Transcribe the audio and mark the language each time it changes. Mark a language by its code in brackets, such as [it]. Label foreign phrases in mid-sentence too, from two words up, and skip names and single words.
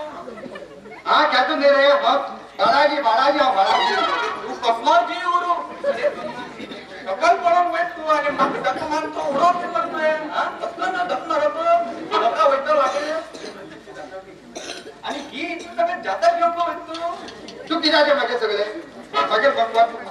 [hi] हाँ क्या तू दे रहे हो बालाजी बालाजी आओ बालाजी [kok] तू कसलो जीव उडू सकल पडोंक वयत तू आणि म्हाका धक्क मारून तो उडोवंक येता तुवें हा कसलो ना धक्क मारप म्हाका वयता वाटे आणि ही तू सगळें जाता घेवपाक वयत तू कित्याचे मागे सगळे मागे भगवान